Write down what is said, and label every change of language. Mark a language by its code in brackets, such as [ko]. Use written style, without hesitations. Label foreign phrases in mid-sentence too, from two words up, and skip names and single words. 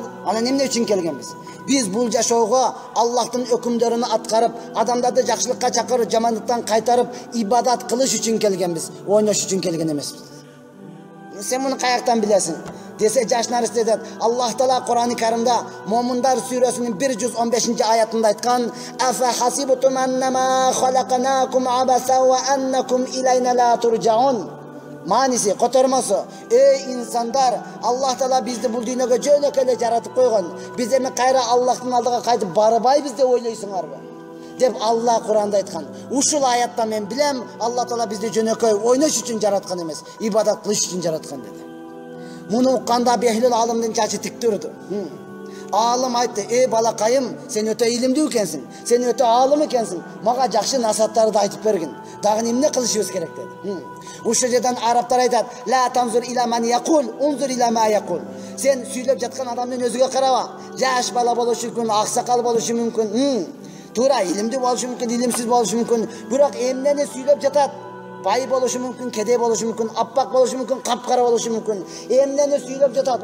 [ky] Анан эмне үчүн келгенбиз? Биз бул жашоого Аллахтын өкүмдөрүн аткарып, адамдарды жакшылыкка чакырып, жамандыктан кайтарып, ибадат кылыш үчүн келгенбиз. Ойнош үчүн келген эмеспиз. Сен муну каяктан билесиң? Десе жаш наристе дейт. Аллах Таала Кур'ан-ы Каримда Момундар сүрөсүнүн 115-аятында айткан: [ar] "أفحسبتم أنما خلقناكم عبثا وأنكم إلينا لا ترجعون." [ky] Маниси, котормосу: инсандар, Аллах Таала бизди бул дүйнөгө жөнөкөй эле жаратып койгон. Биз эми кайра Аллахтын алдыга кайтып барбайбыз деп ойлойсуңарбы? Деп Алла Кур'анда айткан. Ушул аятта мен билем, Аллах Таала бизди жөнөкөй ойнош үчүн жараткан эмес, ибадат кылыш үчүн жараткан деди. Муну укканда Бехлүл алымдын чачы тик турду. Алым айтты: балакайым, сен өтө илимдүү экенсиң, сен өтө алым экенсиң, мага жакшы насааттарды айтып бергин. Дагы эмне кылышыбыз керек деди. Ушул жерден араптар айтат: [ar] "لا تنظر إلى من يقول انظر إلى ما يقول." [ky] Сен сүйлөп жаткан адамдын өзүгө караба. Жаш бала болушу мүмкүн, аксакал болушу мүмкүн, туура илимдүү болушу мүмкүн, илимсиз болушу мүмкүн. Бирок эмнени сүйлөп жатат? Бай болушу мүмкүн, кедей болушу мүмкүн, аппак болушу мүмкүн, капкара болушу мүмкүн. Эмнени сүйлөп жатат?